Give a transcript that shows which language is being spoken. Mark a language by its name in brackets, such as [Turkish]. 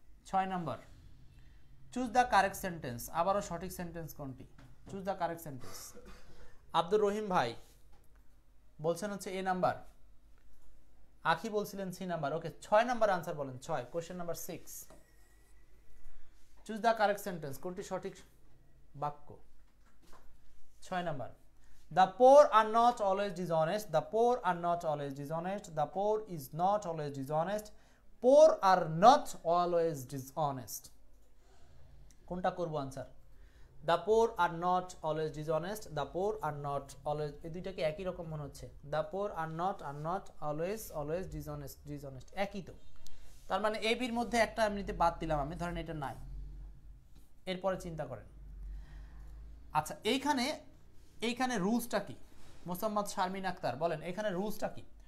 [English] 6 নম্বর, choose the correct sentence. [Bangla] আবারও সঠিক sentence কোনটি? [English] Choose the correct sentence. [Bangla] Abdur Rahim ভাই বলছেন হচ্ছে এ নাম্বার, আখি বলছিলেন সি নাম্বার। [English] Okay, 6 number answer বলেন। 6, question number 6। Choose the correct sentence, [Bangla] কোনটি সঠিক বাক্য? [English] 6 number, the poor are not always dishonest, the poor are not always dishonest, the poor is not always dishonest, poor are not always dishonest। [Bangla] কোনটা করব answer? [English] the poor are not always dishonest, the poor are not always, [Bangla] এই দুইটাকে একই রকম মনে হচ্ছে। [English] the poor are not always dishonest [Bangla] একই তো, তার মানে এ বির মধ্যে একটা এমনিতে বাদ দিলাম আমি, ধরেন এটা নাই, এরপরে চিন্তা করেন। আচ্ছা, এইখানে রুলসটা কি? মোসাম্মদ শারমিন আক্তার বলেন এখানে রুলসটা কি?